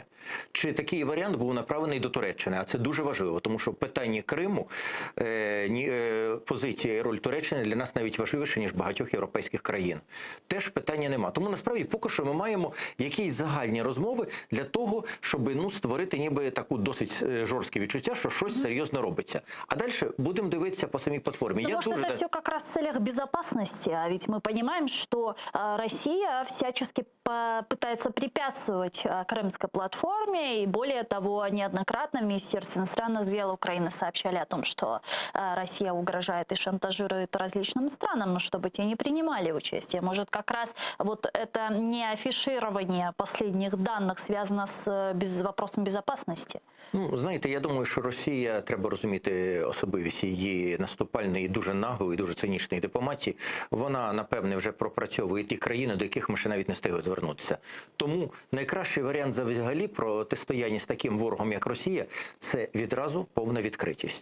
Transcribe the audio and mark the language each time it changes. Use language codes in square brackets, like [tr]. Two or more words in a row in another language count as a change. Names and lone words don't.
[uk] Чи такий варіант був направлений до Туреччини? А це дуже важливо, тому що в питанні Криму позиція і роль Туреччини для нас навіть важливіше, ніж багатьох європейських європейських країн. Теж питання нема. Тому насправді поки що ми маємо якісь загальні розмови для того, щоб створити ніби таку досить жорстке відчуття, що щось серйозно робиться. А далі будемо дивитися по самій платформі. [ru] Ну, может, это все как раз в целях безопасности, а ведь мы понимаем, что Россия всячески пытается препятствовать Крымской платформе, и более того, неоднократно в Министерстве иностранных дел Украины сообщали о том, что Россия угрожает и шантажирует различным странам, но чтобы те не принимали участие. Может, как раз вот это не афиширование последних данных связано с вопросом безопасности? [uk] Ну, знаєте, я думаю, що Росія, треба розуміти особливість її наступальної, дуже наглої, дуже цинічної дипломатії. Вона, напевне, вже пропрацьовує ті країни, до яких ми ще навіть не встигли звернутися. Тому найкращий варіант взагалі протистояння з таким ворогом, як Росія, це відразу повна відкритість.